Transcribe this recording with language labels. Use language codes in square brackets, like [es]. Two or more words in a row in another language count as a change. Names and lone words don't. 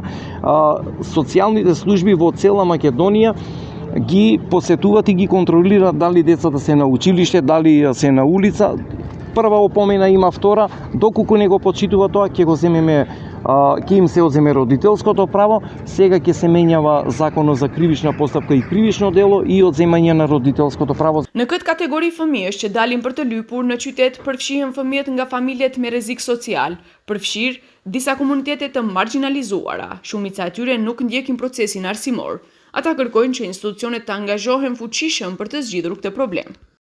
[mk] Социјалните служби во цела Македонија ги посетуваат и ги контролираат дали децата се на училиште, дали се на улица. Прва опомена има, втора, доколку не го почитува тоа, ќе го земеме, ќе им се одземе родителското право. Сега ќе се менјава законот за кривична постапка и кривично дело и одземање на родителското право. [sq] Në këtë kategori fëmijësh që dalin për të lypur në qytet përfshihen fëmijët nga familjet me rrezik social, përfshir disa komunitete të marginalizuara. Shumica e tyre nuk ndjekin procesin arsimor. Ata kërkojnë që institucionet të angazhohen fuqishëm për të zgjidhur këtë problem.